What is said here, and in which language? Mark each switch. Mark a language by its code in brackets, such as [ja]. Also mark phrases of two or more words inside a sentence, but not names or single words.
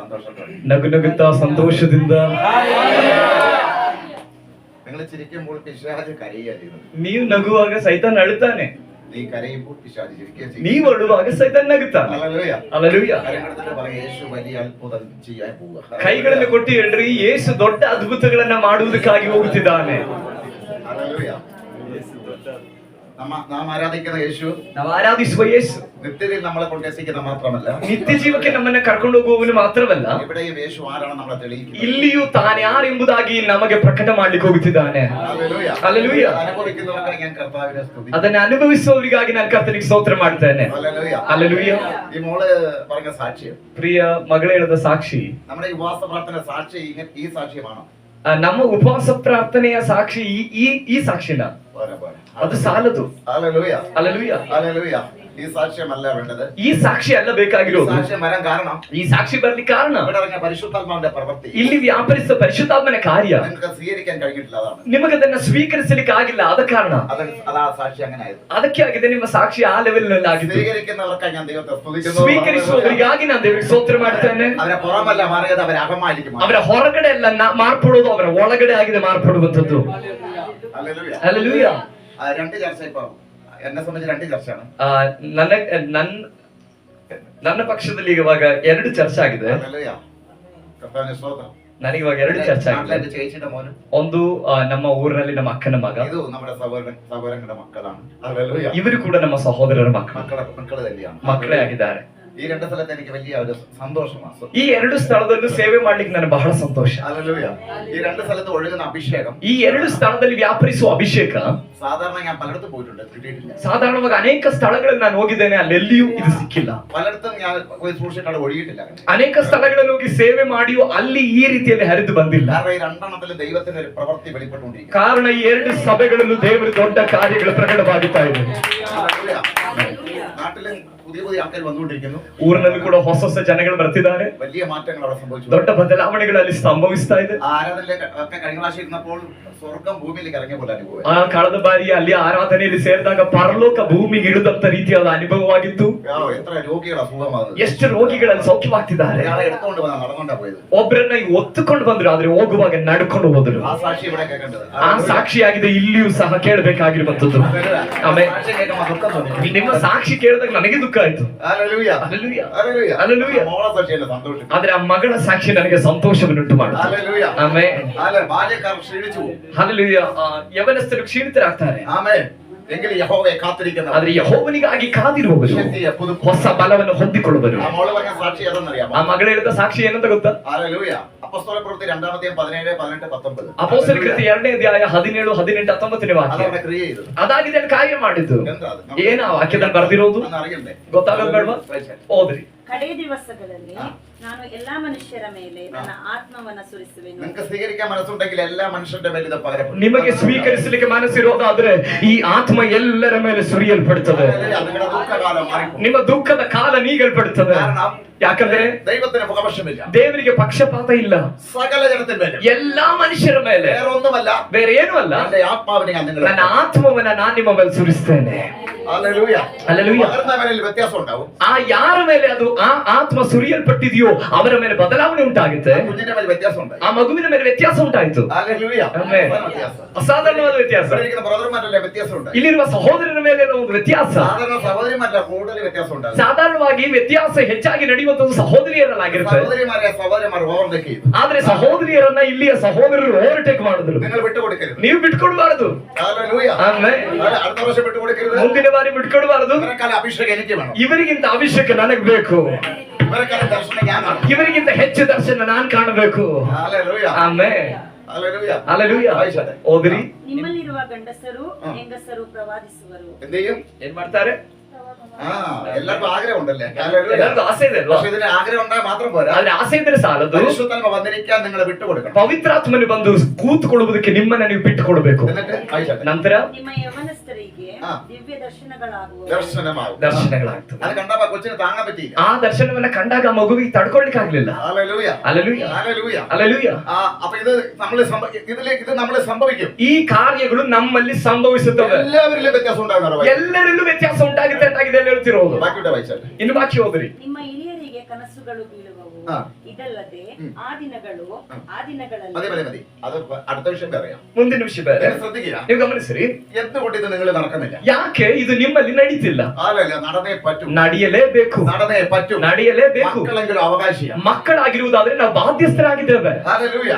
[kn] ನಗುನಗುತ್ತಾ ಸಂತೋಷದಿಂದ. [ml] നിങ്ങൾ ചിരിക്കുമ്പോൾ പിശാച് കരയുക ചെയ്യുന്നത്. [kn] ನೀವು ನಗುವಾಗ ಸೈತಾನ್ ಅಳುತ್ತಾನೆ, [ml] നീ കരയുമ്പോൾ പിശാച് ചിരിക്കുക ചെയ്യും. [kn] ನೀವು ಅಳುವಾಗ ಸೈತಾನ್ ನಗುತ್ತಾನೆ. [ml] ഹല്ലേലൂയ. [kn] ಹಲ್ಲೆಲೂಯಾ. [ml] കരങ്ങളെടുത്തിട്ട് പറയും, യേശു വലിയ അത്ഭുതം ചെയ്യാൻ പോവുക. [kn] ಕೈಗಳನ್ನು ಕೊಟ್ಟು ಹೇಳ್ರಿ, ಯೇಸು ದೊಡ್ಡ ಅದ್ಭುತಗಳನ್ನ ಮಾಡುವುದಕ್ಕಾಗಿ ಹೋಗುತ್ತಿದ್ದಾನೆ. [ml] ഹല്ലേലൂയ. നാം ആരാധിക്കുന്ന യേശു, [kn] ನಾವು ಆರಾಧಿಸುವ ಯೇಸು [ml] നിത്യതയിൽ നമ്മളെ കൊണ്ടെത്തിക്കുന്ന മാത്രമല്ല, [kn] ನಿತ್ಯ ಜೀವಕ್ಕೆ ನಮ್ಮನ್ನ ಕರ್ಕೊಂಡು ಹೋಗುವವನು ಮಾತ್ರವಲ್ಲ, [ml] ഇവിടെയും യേശു ആരാണ് നമ്മളെ തെളിയിക്കുന്നത്. [kn] ಇಲ್ಲಿಯೂ ತಾನ್ಯಾರೆಂಬುದಾಗಿ ನಮಗೆ ಪ್ರಕಟ ಮಾಡ್ಲಿಕ್ಕೆ ಹೋಗುತ್ತಿದ್ದಾನೆ. [ml] ഹല്ലേലൂയ. [kn] ಹಲ್ಲೆಲೂಯ. [ml] അനുഭവിക്കുന്നവർക്കായി ഞാൻ കർത്താവിനെ സ്തുതിക്കുന്നു. [kn] ಅದನ್ನ ಅನುಭವಿಸುವವರಿಗಾಗಿ ನಾನು ಕರ್ತನಿಗೆ ಸ್ತೋತ್ರ ಮಾಡ್ತೇನೆ. [ml] ഹല്ലേലൂയ. [kn] ಹಲ್ಲೆಲೂಯ. [ml] ഈ മോള് പറഞ്ഞ സാക്ഷ്യം, [kn] ಪ್ರಿಯ ಮಗಳೇ ಹೇಳಿದ ಸಾಕ್ಷಿ, [ml] നമ്മുടെ ഈ ഉപവാസ പ്രാർത്ഥന സാക്ഷി ഈ സാക്ഷ്യമാണോ? [kn] ನಮ್ಮ ಉಪವಾಸ ಪ್ರಾರ್ಥನೆಯ ಸಾಕ್ಷಿ ಈ ಸಾಕ್ಷಿನ [ml] പോരാ പോരാ. [kn] ಅದು ಸಾಲದು. [ml] ഹല്ലേലൂയ. [kn] ಹಲ್ಲೆಲೂಯ. [ml] ഹല്ലേലൂയ. ഈ സാക്ഷ്യമല്ല വേണ്ടത്. [kn] ಈ ಸಾಕ್ಷಿ ಅಲ್ಲ ಬೇಕಾಗಿರೋದು. [ml] സാക്ഷ്യം വരാൻ കാരണം, [kn] ಈ ಸಾಕ್ಷಿ ಬರ್ಲಿಕ್ಕೆ ಕಾರಣ, [ml] ഇവിടെ ഇറങ്ങിയ പരിശുദ്ധാത്മാവിന്റെ പ്രവൃത്തി, [kn] ಇಲ್ಲಿ ವ್ಯಾಪರಿಸಿದ ಪರಿಶುದ್ಧಾತ್ಮನ ಕಾರ್ಯ [ml] നിങ്ങൾക്ക് സ്വീകരിക്കാൻ കഴിഞ്ഞിട്ടില്ല. അതാണ് [kn] ನಿಮಗದನ್ನ ಸ್ವೀಕರಿಸಲಿಕ್ಕೆ ಆಗಿಲ್ಲ, ಆದ ಕಾರಣ [ml] അതാ സാക്ഷി അങ്ങനെ ആയത്. [kn] ಅದಕ್ಕೆ ಆಗಿದೆ ನಿಮ್ಮ ಸಾಕ್ಷಿ ಆ ಲೆವೆಲ್ ನಲ್ಲಿ ಆಗಿದೆ. [ml] സ്വീകരിക്കുന്നവർക്കായി ഞാൻ ദൈവത്തെ സ്തുതിക്കുന്നു. [kn] ಸ್ವೀಕರಿಸುವವರಿಗಾಗಿ ನಾನು ದೇವರಿಗೆ ಸ್ತೋತ್ರ ಮಾಡ್ತೇನೆ. [ml] അവരെ പുറമല്ല മാറിയത്, അവരെ അകമായിരിക്കും. [kn] ಅವರ ಹೊರಗಡೆ ಅಲ್ಲ ಮಾರ್ಪಡೋದು, ಅವರ ಒಳಗಡೆ ಆಗಿದೆ ಮಾರ್ಪಡುವಂತದ್ದು. [ml] ഹല്ലേലൂയ. [kn] ಹಲ್ಲೆಲೂಯ. [ml] രണ്ട് ചർച്ച ഇപ്പൊ എന്നെ സംബന്ധിച്ച് രണ്ട് ചർച്ചയാണ്. [kn] ನನ್ನ ಪಕ್ಷದಲ್ಲಿ ಇವಾಗ 2 ಚರ್ಚೆ ಆಗಿದೆ. [ml] ഹല്ലേലൂയ. കർത്താവിനെ സ്തോത്രം. [kn] ನನಗಿವಾಗ 2 ಚರ್ಚೆ ಆಗಿದೆ. [ml] നാട്ടിലെ ചേച്ചിയുടെ മോനും, [kn] ಒಂದು ನಮ್ಮ ಊರಿನಲ್ಲಿ ನಮ್ಮ ಅಕ್ಕನ ಮಗ, [ml] ഇത് നമ്മുടെ സഹോദരങ്ങളുടെ മക്കളാണ്. ഹല്ലേലൂയ. [kn] ಇವರು ಕೂಡ ನಮ್ಮ ಸಹೋದರರ ಮಕ್ಕಳು [ml] തന്നെയാണ്, [kn] ಮಕ್ಕಳೇ ಆಗಿದ್ದಾರೆ. [ml] ഈ രണ്ട് സ്ഥലത്ത് എനിക്ക് വലിയ ഒരു സന്തോഷമാണ്. [kn] ಈ 2 ಸ್ಥಳದಲ್ಲೂ ಸೇವೆ ಮಾಡ್ಲಿಕ್ಕೆ ನನಗೆ ಬಹಳ ಸಂತೋಷ. [ml] ഹല്ലേലൂയ. ഈ രണ്ട് സ്ഥലത്ത് ഒഴുകുന്ന അഭിഷേകം, [kn] ಈ 2 ಸ್ಥಳದಲ್ಲಿ ವ್ಯಾಪರಿಸುವ ಅಭಿಷೇಕ [ml] സാധാരണ ഞാൻ പലയിടത്തും പോയിട്ടുണ്ട്, കിട്ടിയിട്ടില്ല. [kn] ಸಾಧಾರಣವಾಗಿ ಅನೇಕ ಸ್ಥಳಗಳಲ್ಲಿ ನಾನು ಹೋಗಿದ್ದೇನೆ, ಅಲ್ಲೆಲ್ಲಿಯೂ ಇದು ಸಿಕ್ಕಿಲ್ಲ. [ml] പലയിടത്തും ഞാൻ പോയി സൂക്ഷിച്ചിട്ട് ഒഴുകിയിട്ടില്ല. [kn] ಅನೇಕ ಸ್ಥಳಗಳಲ್ಲಿ ಹೋಗಿ ಸೇವೆ ಮಾಡಿಯೂ ಅಲ್ಲಿ ಈ ರೀತಿಯಲ್ಲಿ ಹರಿದು ಬಂದಿಲ್ಲ. [ml] കാരണം ഈ രണ്ടെണ്ണത്തിലും ദൈവത്തിന്റെ ഒരു പ്രവൃത്തി വെളിപ്പെട്ടുകൊണ്ടിരിക്കുന്നു. [kn] ಕಾರಣ ಈ 2 ಸಭೆಗಳಲ್ಲೂ ದೇವರ ದೊಡ್ಡ ಕಾರ್ಯಗಳು ಪ್ರಕಟವಾಗುತ್ತಾ ಇದೆ. [ml] ഹല്ലേലൂയ. നാട്ടിലും പുതിയ പുതിയ ആൾക്കാർ വന്നുകൊണ്ടിരിക്കുന്നു. [kn] ಊರಿನಲ್ಲಿ ಕೂಡ ಹೊಸ ಹೊಸ ಜನಗಳು ಬರ್ತಿದ್ದಾರೆ. [ml] വലിയ മാറ്റങ്ങൾ അവിടെ സംഭവിച്ചു. [kn] ದೊಡ್ಡ ಬದಲಾವಣೆಗಳಲ್ಲಿ ಸಂಭವಿಸ್ತಾ ಇದೆ. [ml] ആരാധനയിലേക്ക് ഒക്കെ കഴിഞ്ഞ പ്രാവശ്യം ഇരുന്നപ്പോൾ സ്വർഗം ഭൂമിയിലേക്ക് ഇറങ്ങിയ പോലെ അനുഭവം. [kn] ಆ ಕಳೆದ ಬಾರಿ ಅಲ್ಲಿ ಆರಾಧನೆಯಲ್ಲಿ ಸೇರಿದಾಗ ಪರಲೋಕ ಭೂಮಿಗೆ ಇಳಿದಂತ ರೀತಿಯಾದ ಅನುಭವವಾಗಿತ್ತು. [ml] എത്ര രോഗികളാ സുഖമാകുന്നത്, [kn] ಎಷ್ಟು ರೋಗಿಗಳಲ್ಲಿ ಸೌಖ್ಯವಾಗ್ತಿದ್ದಾರೆ. [ml] ഒരാളെ എടുത്തുകൊണ്ട് വന്നാ നടന്നുകൊണ്ടാ പോയത്. [kn] ಒಬ್ಬರನ್ನ ಒತ್ತುಕೊಂಡು ಬಂದ್ರು, ಆದ್ರೆ ಹೋಗುವಾಗ ನಡ್ಕೊಂಡು ಹೋದ್ರು. [ml] ആ സാക്ഷി ഇവിടെ കേൾക്കേണ്ടത്. [kn] ಆ ಸಾಕ್ಷಿಯಾಗಿದೆ ಇಲ್ಲಿಯೂ ಸಹ ಕೇಳಬೇಕಾಗಿರುವಂತದ್ದು. ಆಮೇಲೆ [ml] സാക്ഷി കേൾക്കുമ്പോൾ ദുഃഖം തോന്നി. [kn] ನಿಮ್ಮ ಸಾಕ್ಷಿ ಕೇಳಿದಾಗ ನನಗೆ ದುಃಖ ಆಯ್ತು. [ml] ഹല്ലേലൂയ. [kn] ಹಲ್ಲೆಲೂಯಾ. [ml] ഹല്ലേലൂയ. [kn] ಹಲ್ಲೆಲೂಯ. [ml] മോളെ സാക്ഷി എന്നെ സന്തോഷിച്ചു. [kn] ಆದ್ರೆ ಆ ಮಗಳ ಸಾಕ್ಷಿ ನನಗೆ ಸಂತೋಷವನ್ನುಂಟು ಮಾಡುತ್ತೆ. [ml] ഹല്ലേലൂയ. [kn] ಆಮೆನ್. [ml] ഹല്ലേലൂയ. ബാല്യക്കാർ ക്ഷീണിച്ചു പോകും. [kn] ಹಲ್ಲೆಲೂಯಾ. ಯವನಸ್ಥರು ಕ್ಷೀಣಿತರಾಗ್ತಾರೆ. [ml] ആമേൻ. എങ്കിലും യഹോവയെ കാത്തിരിക്കുന്നവർ, [kn] ಆದ್ರೆ ಯೆಹೋವನಿಗಾಗಿ ಕಾದಿರುವವರು [ml] ശക്തിയെ പുതുക്കും. [kn] ಹೊಸ ಬಲವನ್ನು ಹೊಂದಿಕೊಳ್ಳುವರು. [ml] ആ മോള് പറഞ്ഞ സാക്ഷി ഏതെന്നറിയാമോ? [kn] ಆ ಮಗಳು ಹೇಳಿದ ಸಾಕ್ಷಿ ಏನಂತ ಗೊತ್ತಾ? [ml] ഹല്ലേലൂയ. അപ്പോസ്തല പ്രവൃത്തി 2-ാം അധ്യായം 17, 18, 19. [kn] ಅಪೊಸ್ತಲ ಕೃತ್ಯ 2ನೇ ಅಧ್ಯಾಯ 17, 18, 19ನೇ ವಾಕ್ಯ. [ml] അതവിടെ ക്രിയ ചെയ്തു. [kn] ಅದಾಗಿದೆ ಕಾರ್ಯ ಮಾಡಿದ್ದು. [ml] എന്താ അത്? [kn] ಏನ ಆ ವಾಕ್ಯದಲ್ಲಿ ಬರ್ದಿರೋದು [ml] അന്ന് അറിയണ്ടേ? [kn] ಗೊತ್ತಾಗೋದು ಬೇಡವಾ? ಓದ್ರಿ. ಕಡೇ ದಿವಸಗಳಲ್ಲಿ ನಾನು ಎಲ್ಲಾ ಮನುಷ್ಯರ ಮೇಲೆ ನನ್ನ ಆತ್ಮವನ್ನ ಸುರಿಸುವೆನು. [ml] നിങ്ങൾക്ക് സ്വീകരിക്കാൻ മനസ്സുണ്ടെങ്കിൽ എല്ലാ മനുഷ്യരുടെ മേലും ഇത് പകരപ്പെടും. [kn] ನಿಮಗೆ ಸ್ವೀಕರಿಸಲಿಕ್ಕೆ ಮನಸ್ಸಿರೋದಾದ್ರೆ ಈ ಆತ್ಮ ಎಲ್ಲರ ಮೇಲೆ ಸುರಿಯಲ್ಪಡುತ್ತದೆ. [ml] നിങ്ങളുടെ ദുഃഖകാലം മാറിപ്പോകും. [kn] ನಿಮ್ಮ ದುಃಖದ ಕಾಲ ನೀಗಲ್ಪಡುತ್ತದೆ. [ml] കാരണം [kn] ಯಾಕಂದ್ರೆ [ml] ദൈവത്തിന് മുഖപക്ഷമില്ല. [kn] ದೇವರಿಗೆ ಪಕ್ಷಪಾತ ಇಲ್ಲ. [ml] സകല ജനത്തിന്മേലും, [kn] ಎಲ್ಲಾ ಮನುಷ್ಯರ ಮೇಲೆ, [ml] വേറൊന്നുമല്ല, [kn] ಬೇರೆ ಏನೂ ಅಲ್ಲ, [ml] എന്റെ ആത്മാവിനെ ഞാൻ നിങ്ങളുടെ [kn] ನನ್ನ ಆತ್ಮವನ್ನ ನಾನು ನಿಮ್ಮ ಮೇಲೆ ಸುರಿಸ್ತೇನೆ. [ml] ഹല്ലേലൂയ. [kn] ಹಲ್ಲೆಲೂಯಾ. [ml] പകർന്നവനിൽ വ്യത്യാസം ഉണ്ടാവും. [kn] ಆ ಯಾರ ಮೇಲೆ ಅದು ಆ ಆತ್ಮ ಸುರಿಯಲ್ಪಟ್ಟಿದೆಯೋ ಅವರ ಮೇಲೆ ಬದಲಾವಣೆ ಉಂಟಾಗುತ್ತೆ. [ml] കുഞ്ഞിന്റെ മേൽ വ്യത്യാസം ഉണ്ടായി. [kn] ಆ ಮಗುವಿನ ಮೇಲೆ ವ್ಯತ್ಯಾಸ ಉಂಟಾಯಿತು. [ml] ഹല്ലേലൂയ. [kn] ಆಮೆನ್. [ml] വ്യത്യാസം. [kn] ಅಸಾಧಾರಣವಾದ ವ್ಯತ್ಯಾಸ. [ml] ഇവിടെ ഇരിക്കുന്ന ബ്രദർമാരല്ലേ വ്യത്യാസം ഉണ്ടായി. [kn] ಇಲ್ಲಿರುವ ಸಹೋದರನ ಮೇಲೆ ಒಂದು ವ್ಯತ್ಯಾಸ. [ml] സാധാരണ സഹോദരിമാരുടെ കൂടുതൽ വ്യത്യാസം ഉണ്ടാകും. [kn] ಸಾಧಾರಣವಾಗಿ ವ್ಯತ್ಯಾಸ ಹೆಚ್ಚಾಗಿ ನಡೆಯುವಂತದ್ದು ಸಹೋದರಿಯರಲ್ಲಾಗಿರುತ್ತೆ. [ml] സഹോദരിമാരെ ഓവർടേക്ക് ചെയ്തു. [kn] ಆದ್ರೆ ಸಹೋದರಿಯರನ್ನ ಇಲ್ಲಿಯ ಸಹೋದರರು ಓವರ್ಟೇಕ್ ಮಾಡಿದ್ರು. [ml] നിങ്ങൾ വിട്ടുകൊടുക്കരുത്. [kn] ನೀವು ಬಿಟ್ಕೊಡ್ಬಾರದು. [ml] ഹല്ലേലൂയ. [kn] ಆಮೆನ್. [ml] അടുത്ത വർഷം വിട്ടുകൊടുക്കരുത്. [kn] ಮುಂದಿನ ಬಾರಿ ಬಿಟ್ಕೊಡ್ಬಾರದು. [ml] ഇവരെക്കാൾ അഭിഷേകം എനിക്ക് വേണം. [kn] ಇವರಿಗಿಂತ ಅಭಿಷೇಕ ನನಗ್ ಬೇಕು. [ml] ഇവരെക്കാൾ ദർശനം ഞാൻ കാണണം. [kn] ಇವರಿಗಿಂತ ಹೆಚ್ಚು ದರ್ಶನ ನಾನ್ ಕಾಣಬೇಕು. [ml] ഹല്ലേലൂയ. [kn] ಆಮೆನ್. [ml] ഹല്ലേലൂയ. [kn] ಹಲ್ಲೆಲೂಯಾ. ಓದ್ರಿ. ನಿಮ್ಮಲ್ಲಿರುವ ಗಂಡಸರು ಹೆಂಗಸರು ಪ್ರವಾದಿಸುವರು. [ml] എന്ത് ചെയ്യും? [kn] ಏನ್ ಮಾಡ್ತಾರೆ? [ml] എല്ലാവർക്കും ആഗ്രഹം ഉണ്ടല്ലേ? ഹല്ലേലൂയ. [kn] ಎಲ್ಲರಿಗೂ ಆಸೆ ಇದೆ ಅಲ್ವಾ? [ml] പക്ഷേ ഇതിന് ആഗ്രഹം ഉണ്ടായാൽ മാത്രം പോരാ. [kn] ಆದ್ರೆ ಆಸೆ ಇದ್ರೆ ಸಾಲದು. [ml] പരിശുദ്ധാത്മ വന്നിരിക്കാൻ നിങ്ങൾ വിട്ടുകൊടുക്കണം. [kn] ಪವಿತ್ರಾತ್ಮನು ಬಂದು ಕೂತ್ಕೊಳ್ಳುವುದಕ್ಕೆ ನಿಮ್ಮನ್ನ ನೀವು ಬಿಟ್ಟು ಕೊಡಬೇಕು. [ml] എന്നിട്ട് വായിച്ചാട്ടെ. [kn] ನಂತರ ನಿಮ್ಮ ಯವನಸ್ಥರಿಗೆ ದಿವ್ಯ ದರ್ಶನಗಳಾಗುವವು. [ml] ദർശനമാകും. [kn] ದರ್ಶನಗಳಾಗ್ತವೆ. [ml] അത് കണ്ടപ്പോ കൊച്ചിന് താങ്ങാൻ പറ്റിയില്ല. [kn] ಆ ದರ್ಶನವನ್ನ ಕಂಡಾಗ ಮಗುವಿಗೆ ತಡ್ಕೊಳ್ಲಿಕ್ಕೆ ಆಗ್ಲಿಲ್ಲ. [ml] ഹല്ലേലൂയ. [kn] ಹಲ್ಲೆಲೂಯಾ. [ml] ഹല്ലേലൂയ. [kn] ಹಲ್ಲೆಲೂಯಾ. [ml] അപ്പൊ ഇത് നമ്മൾ സംഭവിക്കും. [kn] ಈ ಕಾರ್ಯಗಳು ನಮ್ಮಲ್ಲಿ ಸಂಭವಿಸುತ್ತವೆ. [ml] എല്ലാവരിലും വ്യത്യാസം ഉണ്ടാകും. [kn] ಎಲ್ಲರಲ್ಲೂ ವ್ಯತ್ಯಾಸ ಉಂಟಾಗುತ್ತೆ ಅಂತಾಗಿದೆ ಹೇಳ್ತಿರೋದು. [ml] ബാക്കിയുടെ വായിച്ചാട്ടെ. [kn] ಇನ್ನು ಬಾಕಿ ಹೋದ್ರಿ. ನಿಮ್ಮ ಹಿರಿಯರಿಗೆ ಕನಸುಗಳು ಬೀಳುವವು. [ml] ആ. [kn] ಇದಲ್ಲದೆ ಆ ದಿನಗಳು ಆ [ml] മതി [kn] ದಿನಗಳಲ್ಲಿ [ml] മതി മതി. അത് അടുത്ത വിഷയം പറയാം. [kn] ಮುಂದಿನ ವಿಷಯ ಬೇರೆ. [ml] നിങ്ങൾ ശ്രദ്ധിക്കുക. [kn] ನೀವು ಗಮನಿಸಿರಿ, [ml] എന്തുകൊണ്ട് ഇത് നിങ്ങൾ നടക്കുന്നില്ല? [kn] ಯಾಕೆ ಇದು ನಿಮ್ಮಲ್ಲಿ ನಡೀತಿಲ್ಲ? [ml] അല്ലല്ല, നടന്നേ പറ്റും. [kn] ನಡೆಯಲೇಬೇಕು, [ml] നടന്നേ പറ്റും. [kn] ನಡೆಯಲೇಬೇಕು. [ml] മക്കളെങ്കിലും അവകാശിയാണ്. [kn] ಮಕ್ಕಳಾಗಿರುವುದಾದ್ರೆ ನಾವು ಬಾಧ್ಯಸ್ಥರಾಗಿದ್ದೇವೆ. [ml] ഹല്ലേലൂയ.